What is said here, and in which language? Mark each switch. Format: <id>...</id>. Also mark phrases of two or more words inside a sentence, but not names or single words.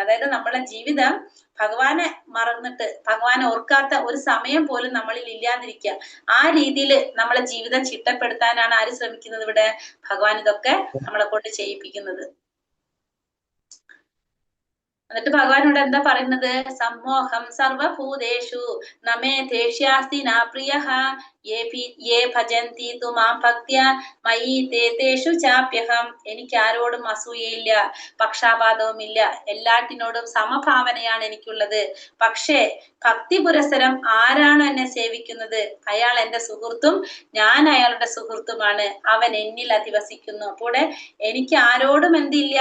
<ml>അതായത് നമ്മുടെ ജീവിതം ഭഗവാനെ മറന്നിട്ട് ഭഗവാനെ ഓർക്കാത്ത ഒരു സമയം പോലും നമ്മളിൽ ഇല്ലാതിരിക്കുക. ആ രീതിയിൽ നമ്മളെ ജീവിതം ചിട്ടപ്പെടുത്താനാണ് ആര് ശ്രമിക്കുന്നത്? ഇവിടെ ഭഗവാൻ ഇതൊക്കെ നമ്മളെ കൊണ്ട് ചെയ്യിപ്പിക്കുന്നത്. എന്നിട്ട് ഭഗവാൻ ഇവിടെ എന്താ പറയുന്നത്?</ml> <sa>സമ്മോഹം സർവഭൂതേഷു നമേ ദേഷ്യാസ്തി നാ പ്രിയഃ യേ ഭജന്തി തു മാം ഭക്ത്യാ മയി തേഷു ചാപ്യഹം.</sa> <ml>എനിക്ക് ആരോടും അസൂയയില്ല, പക്ഷാപാതവും ഇല്ല, എല്ലാറ്റിനോടും സമഭാവനയാണ് എനിക്കുള്ളത്. പക്ഷേ ഭക്തി പുരസരം ആരാണ് എന്നെ സേവിക്കുന്നത്? അയാൾ എന്റെ സുഹൃത്തും ഞാൻ അയാളുടെ സുഹൃത്തുമാണ്. അവൻ എന്നിൽ അധിവസിക്കുന്നു. അപ്പോൾ എനിക്ക് ആരോടും എന്തില്ല?</ml>